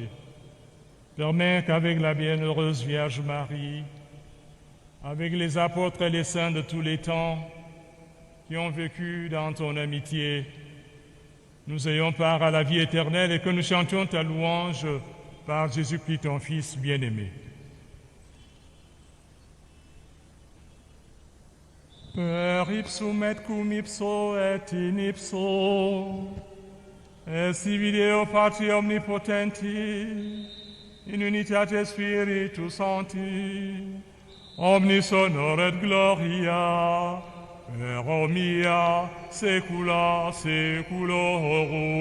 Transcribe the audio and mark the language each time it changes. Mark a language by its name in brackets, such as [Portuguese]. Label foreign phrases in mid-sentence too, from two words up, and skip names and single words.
[French] Permets qu'avec la bienheureuse Vierge Marie, avec les apôtres et les saints de tous les temps qui ont vécu dans ton amitié, nous ayons part à la vie éternelle et que nous chantions ta louange par Jésus-Christ, ton Fils bien-aimé. [Latin] Per ipsum et cum ipso et in ipso, et sibi Deo Patri omnipotenti, in unitate Spiritus Sancti, omnis honor et gloria, per omnia saecula saeculorum.